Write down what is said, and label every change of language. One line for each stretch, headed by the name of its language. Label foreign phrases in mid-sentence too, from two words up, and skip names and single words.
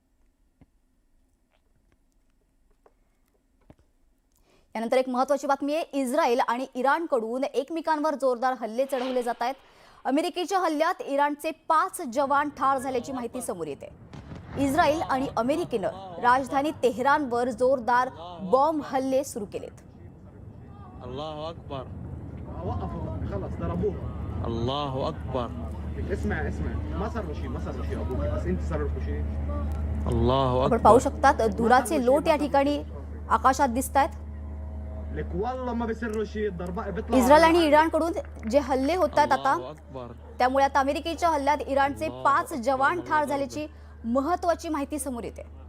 Marathi: यानंतर एक महत्त्वाची बातमी आहे, इस्रायल आणि इराणकडून एकमेकांवर जोरदार हल्ले चढवले जात आहेत। अमेरिकेच्या हल्ल्यात इराणचे 5 जवान ठार झाल्याची माहिती समोर येते। इस्रायल आणि अमेरिकेनं राजधानी तेहरानवर जोरदार बॉम्ब हल्ले सुरू केलेत।
Arabic: الله أكبر, خلاص ضربوها. الله اكبر. اسمع ما صار شيء ابوك بس انت صار شيء. الله اكبر.
Marathi: आपण पाहू शकतात धुराचे लोट या ठिकाणी आकाशात दिसतात। इस्रायल आणि इराणकडून जे हल्ले होतात आता, त्यामुळे आता अमेरिकेच्या हल्ल्यात इराणचे 5 जवान ठार झाल्याची महत्त्वाची माहिती समोर येते।